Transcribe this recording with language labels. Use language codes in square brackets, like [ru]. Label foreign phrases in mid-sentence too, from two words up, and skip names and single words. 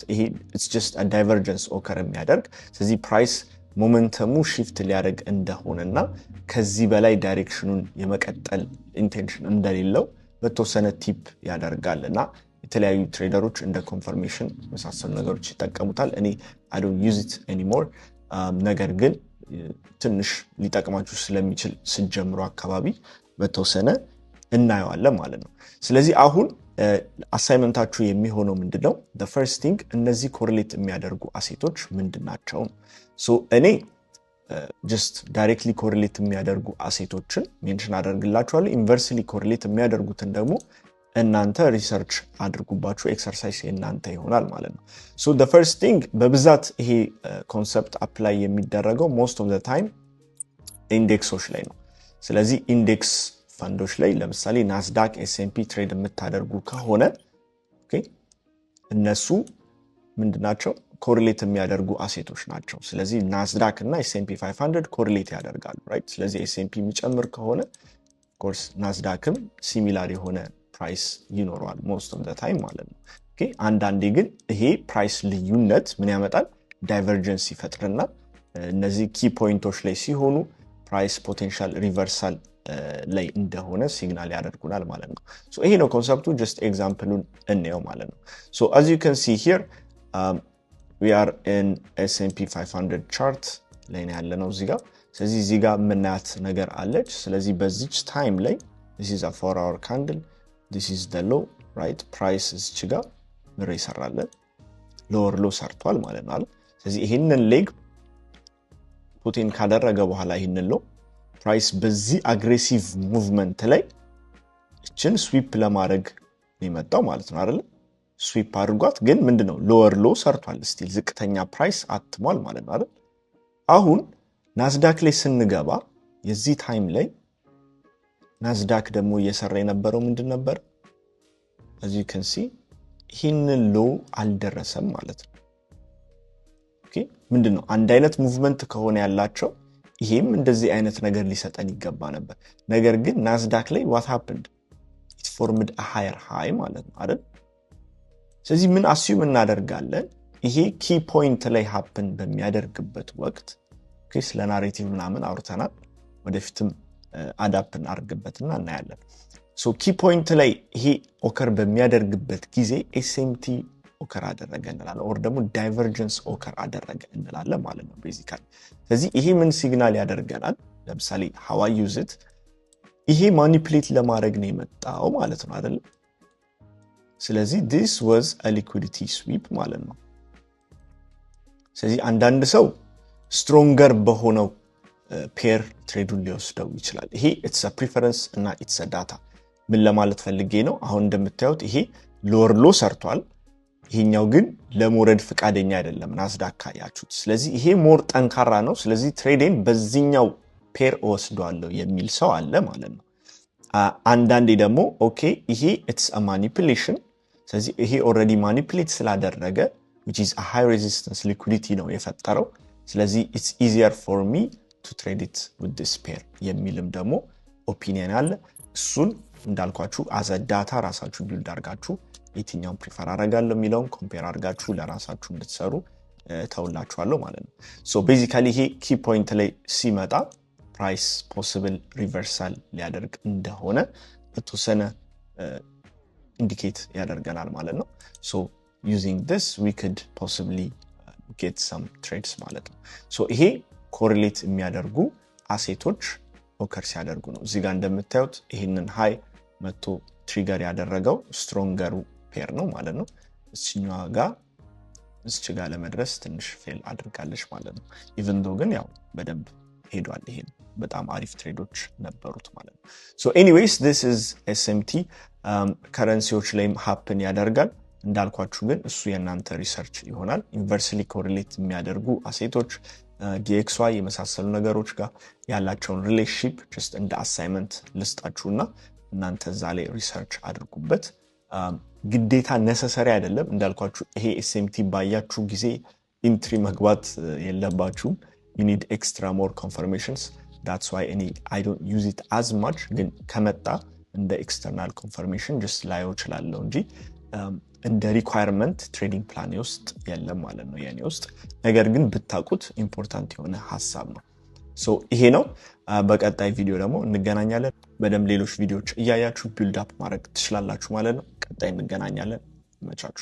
[am] ይሄ [en] it's just a divergence occur [am] የሚያደርግ ስለዚህ [en] price momentumu shift [am] ሊያደርግ እንደሆነና ከዚህ በላይ ዳይሬክሽኑን የመቀጠል ኢንቴንሽን እንደሌለው በተወሰነ ቲፕ ያደርጋልና የተለያዩ ትሬደሮች እንደ ኮንፈርሜሽን መሳሰሉ ነገሮች ይጠቀሙታል። እኔ [en] I don't use it anymore [am] ነገር ግን ትንሽ ሊጠቅማችሁ ስለሚችል ሲጀምሩ አካባቢ በተወሰነ እናየዋለን ማለት ነው። ስለዚህ አሁን አሳይመንታችሁ የሚሆነው ምንድነው [en] the first thing [am] እነዚህ ኮሪሌት የሚያደርጉ አሴቶች ምንድናቸው? ሶ እኔ [en] just directly correlate [am] የሚያደርጉ አሴቶችን ሜንሽን አደርግላችኋለሁ። [en] inversely correlate [am] የሚያደርጉትን ደግሞ እናንተ ሪሰርች አድርጉባችሁ ኤክሰርሳይዝ እናንተ ይሆናል ማለት ነው። ሶ [en] the first thing [am] በብዛት ይሄ [en] concept apply [am] የሚደረገው [en] most of the time [am] ኢንዴክሶች ላይ ነው። ስለዚህ ኢንዴክስ ፈንዶች ላይ ለምሳሌ ናስዳክ ኤስኤምፒ ትሬድ የምታደርጉ ከሆነ ኦኬ እነሱ ምንድናቸው ኮሪሌት የሚያደርጉ አሴቶች ናቸው። ስለዚህ ናስዳክ እና ኤስኤምፒ 500 ኮሪሌት ያደርጋሉ ራይት። ስለዚህ ኤስኤምፒ የሚጨምር ከሆነ [en] of course [am] ናስዳክም ሲሚላር የሆነ ፕራይስ ይኖረዋል [en] most of the time [am] ማለት ነው። ኦኬ አንዳንዴ ግን ይሄ ፕራይስ ልዩነት ምን ያመጣል ዳይቨርጀንስ ይፈጥርና እነዚህ ኪ ፖይንቶች ላይ ሲሆኑ [en] price potential reversal [am] ላይ እንደሆነ ሲግናል ያደርጉናል ማለት ነው። ሶ ይሄ ነው ኮንሰፕቱ just ኤግዛምፕሉን እንየው ማለት ነው። ሶ [en] as you can see here we are in S&P 500 chart [am] ላይ ነው ያለነው እዚህ ጋር። ስለዚህ እዚህ ጋር ምናያት ነገር አለች። ስለዚህ በዚች ታይም ላይ [en] this is a 4-hour candle this is the low right price [am] እዚህ ጋር ምር ይሰራለን [en] lower low [am] ሰርቷል ማለት ነው አይደል። ስለዚህ ይሄንን ሌግ ፑቲን ካደረገ በኋላ ይሄንን low ፕራይስ በዚህ [en] aggressive movement [am] ላይ እችን ስዊፕ ለማድረግ የመጣው ማለት ነው አይደል። ስዊፕ አድርጓት ግን ምንድነው [en] lower low [am] ሰርቷል ስቲል ዝቅተኛ ፕራይስ አትሟል ማለት ነው አይደል። አሁን ናስዳክ ላይ ስንገባ የዚህ ታይም ላይ ናስዳክ ደግሞ እየሰራ የነበረው ምንድን ነበር [en] as you can see [am] ይህንን ሎ አልደረሰም ማለት ነው። ኦኬ ምንድነው አንድ አይነት ሙቭመንት ከሆነ ያላቸው ይሄም እንደዚህ አይነት ነገር ሊሰጠን ይገባ ነበር። ነገር ግን ናስዳክ ላይ [en] what happened it formed a higher high [am] ማለት ነው አይደል። ስለዚህ ምን አስዩም እናደርጋለን ይሄ [en] key point [am] ላይ happen በሚያደርግበት ወቅት ኦኬ ስለ ናሬቲቭ ምናምን አውርተናል ወደፊትም አዳፕት እናርግበትና እናያለን። ሶ [en] key point [am] ላይ ይሄ ኦከር በሚያደርግበት ጊዜ ኤስኤምቲ ኦከር አደረገ እንላለን ኦር ደግሞ [en] divergence occur [am] አደረገ እንላለን ማለት ነው ቤዚካሊ። ስለዚህ ይሄ ምን ሲግናል ያደርገናል ለምሳሌ [en] how I use it [am] ይሄ ማኒፑሌት ለማድረግ ነው የመጣው ማለት ነው አይደል። ስለዚህ [en] this was a liquidity sweep [am] ማለት ነው። ስለዚህ አንዳንድ ሰው ስትሮንገር በሆነው ፔር ትሬዱን ሊወስደው ይችላል። ይሄ [en] it's a preference [am] እና [en] it's a data [am] ምን ለማለት ፈልጌ ነው አሁን እንደምታዩት ይሄ [en] lower low [am] ሰርቷል ይሄኛው ግን ለሞረድ ፍቃደኛ አይደለም ናስዳክ ካያችሁት። ስለዚህ ይሄ ሞር ጠንካራ ነው ስለዚህ ትሬዴን በዚህኛው ፔር ወስዷለሁ የሚል ሰው አለ ማለት ነው። አንዳንዴ ደግሞ ኦኬ ይሄ [en] it's a manipulation [am] ስለዚህ ይሄ ኦሬዲ ማኒፑሌት ስላደረገ [en] which is a high resistance liquidity [am] ነው የፈጠረው ስለዚህ [en] it's easier for me to trade it with this pair [am] የሚልም ደግሞ ኦፒኒየን አለ። እሱን እንዳልኳችሁ [en] as a data [am] ራሳችሁ ቢልድ አድርጋችሁ የትኛውን ፕሪፈር አደርጋለሁ የሚለውን ኮምፔር አድርጋችሁ ለራሳችሁ እንድትሰሩ ተውላችኋለሁ ማለት ነው። ሶ ቤዚካሊ ይሄ [en] key point [am] ላይ ሲመጣ [en] price possible reversal [am] ሊያደርግ እንደሆነ በተወሰነ ኢንዲኬት ያደርገናል ማለት ነው። ሶ [en] using this we could possibly get some trades [am] ማለት ነው። ሶ ይሄ ኮሪሌት የሚያደርጉ አሴቶች ኦከር ሲያደርጉ ነው። እዚህ ጋር እንደምታዩት ይሄንን ሃይ መቶ ትሪገር ያደረገው ስትሮንገሩ ፔር ነው ማለት ነው። እዚህኛው ጋር ለመድረስ ትንሽ ፌል አድርጋለች ማለት ነው። [en] even though [am] ግን ያው በደንብ ሄዷል። ይሄ በጣም አሪፍ ትሬዶች ነበሩት ማለት ነው። ሶ ኤኒዌይስ [en] this is SMT [am] ከረንሲዎች ላይም ሃፕን ያደርጋል እንዳልኳችሁ ግን እሱ የናንተ ሪሰርች ይሆናል። [en] inversely correlate [am] የሚያደርጉ አሴቶች DXY የመሳሰሉ ነገሮች ጋር ያላቸውን ሪሌሽንሺፕ just እንደ አሳይመንት ልስጣችሁና እናንተ እዛ ላይ ሪሰርች አድርጉበት። ግዴታ necessary አይደለም እንዳልኳችሁ ይሄ SMT ባያችሁ ጊዜ ኢንትሪ መግባት የለባችሁም። [en] you need extra more confirmations. That's why I don't use it as much. [am] ግን ከመጣ እንደ [en] external confirmation [am] just ላየው እችላለሁ እንጂ እንደ [en] requirement trading plan [am] ውስጥ የለም ማለት ነው የኔ ውስጥ። ነገር ግን ብታቁት ኢምፖርታንት የሆነ ሐሳብ ነው። ሶ ይሄ ነው። በቀጣይ ቪዲዮ ደግሞ እንገናኛለን። በደም ሌሎች ቪዲዮዎች እያያችሁ [en] build up [am] ማድረግ ትችላላችሁ ማለት ነው። ቀጣይ እንገናኛለን። መቻችሁ